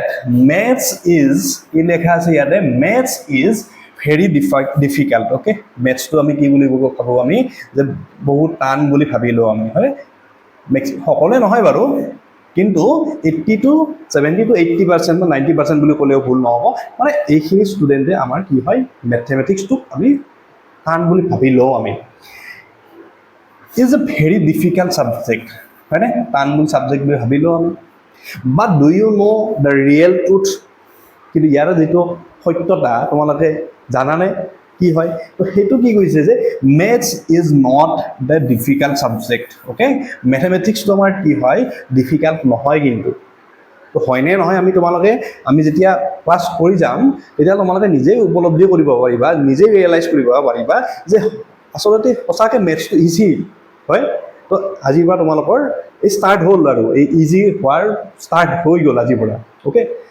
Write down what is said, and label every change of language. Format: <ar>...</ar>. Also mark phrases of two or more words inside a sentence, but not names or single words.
<en>Maths is</en> <as>কি লেখা আছে ইয়াতে</as> <en>Maths is very difficult</en> <as>ওকে মেথছটো আমি কি বুলি ভাবোঁ আমি যে বহুত টান বুলি ভাবি লওঁ আমি হয় সকলোৱে নহয় বাৰু কিন্তু 80 to 70 to 80% বা 90% বুলি ক'লেও ভুল নহ'ব মানে এইখিনি ষ্টুডেণ্টে আমাৰ কি হয় মেথমেটিক্সটোক আমি টান বুলি ভাবি লওঁ আমি</as> <en>is a very difficult subject</en> <as>হয় না টান বুলি সাবজেক্ট বুলি ভাবিলো আমি</as> <en>But do you know the real truth</en> <as>কিন্তু ইয়াৰ যিটো সত্যতা তোমালোকে জানানে কি হয় তো সেইটো কি কৈছে যে</as> <en>Maths is not the difficult subject</en> <as>অ'কে মেথমেটিক্সটো আমাৰ কি হয় ডিফিকাল্ট নহয় কিন্তু তো হয়নে নহয় আমি যেতিয়া ক্লাছ কৰি যাম তেতিয়া তোমালোকে নিজেই উপলব্ধি কৰিব পাৰিবা নিজেই ৰিয়েলাইজ কৰিব পাৰিবা যে আচলতে সঁচাকৈ মেথছটো ইজি হয় তো আজিৰ পৰা তোমালোকৰ এই ষ্টাৰ্ট হ'ল আৰু এই ইজি হোৱাৰ ষ্টাৰ্ট হৈ গ'ল আজিৰ পৰা অ'কে</as>